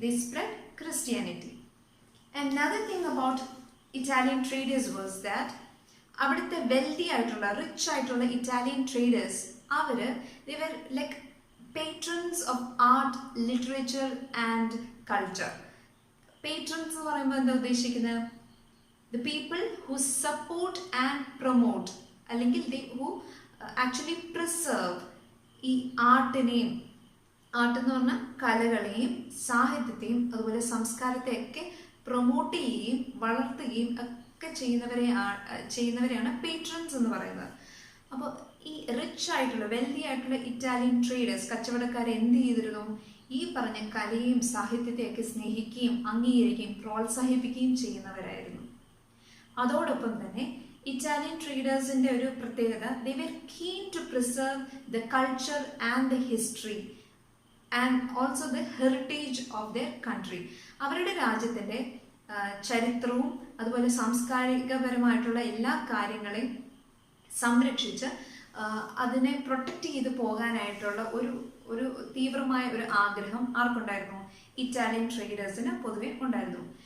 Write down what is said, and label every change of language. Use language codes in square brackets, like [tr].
[en] They spread Christianity. Another thing about Italian traders was that [ml] അവിടുത്തെ wealthy ആയിട്ടുള്ള rich ആയിട്ടുള്ള Italian traders [en] they were like patrons of art, literature and culture. [ml] Patrons എന്ന് പറയുമ്പോൾ എന്താ ഉദ്ദേശിക്കുന്നത്? [en] The people who support and promote, [ml] അല്ലെങ്കിൽ [en] who actually preserve [ml] ഈ ആർട്ടിനെയും, ആർട്ടെന്ന് പറഞ്ഞാൽ കലകളെയും സാഹിത്യത്തെയും അതുപോലെ സംസ്കാരത്തെയൊക്കെ പ്രൊമോട്ട് ചെയ്യുകയും വളർത്തുകയും ഒക്കെ ചെയ്യുന്നവരെയാണ് പേട്രൺസ് എന്ന് പറയുന്നത്. അപ്പോൾ ഈ റിച്ച് ആയിട്ടുള്ള വെൽത്തി ആയിട്ടുള്ള ഇറ്റാലിയൻ ട്രേഡേഴ്സ്, കച്ചവടക്കാരെ എന്ത് ചെയ്തിരുന്നു? ഈ പറഞ്ഞ കലയും സാഹിത്യത്തെയൊക്കെ സ്നേഹിക്കുകയും അംഗീകരിക്കുകയും പ്രോത്സാഹിപ്പിക്കുകയും ചെയ്യുന്നവരായിരുന്നു. അതോടൊപ്പം തന്നെ ഇറ്റാലിയൻ ട്രേഡേഴ്സിൻ്റെ ഒരു പ്രത്യേകത, [en] they were keen to preserve the culture and the history and also the heritage of their country. [ml] അവരുടെ രാജ്യത്തിൻ്റെ ചരിത്രവും അതുപോലെ സാംസ്കാരികപരമായിട്ടുള്ള എല്ലാ കാര്യങ്ങളെയും സംരക്ഷിച്ച് അതിനെ പ്രൊട്ടക്റ്റ് ചെയ്ത് പോകാനായിട്ടുള്ള ഒരു ഒരു തീവ്രമായ ഒരു ആഗ്രഹം ആർക്കുണ്ടായിരുന്നു? ഇറ്റാലിയൻ ട്രേഡേഴ്സിന് പൊതുവെ ഉണ്ടായിരുന്നു.